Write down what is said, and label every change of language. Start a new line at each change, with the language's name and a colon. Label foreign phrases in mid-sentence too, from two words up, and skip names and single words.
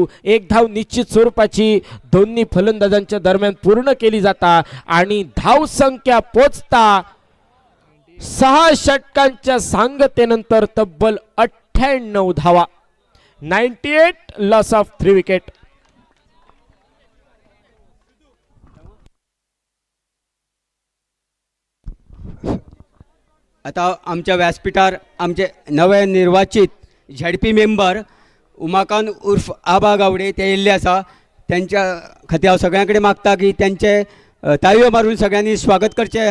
Marathi: 1 धाव निश्चित स्वरूपाची दोन्ही फलंदाजांच्या दरम्यान पूर्ण केली जाता आणि धाव संख्या पोचता 6 षटकांच्या सांगतेनंतर तब्बल 98 धावा.
English: 98 loss of 3 wicket.
Konkani: आता आमच्या व्यासपीठार आमचे नवे निर्वाचित झडपी मेंबर उमाकांत उर्फ आबा गावडे ते येयल्ले आसा. त्यांच्या खातीर हांव सगळ्यां मागता की त्यांचे ताळयो मारून सगळ्यांनी स्वागत करचे.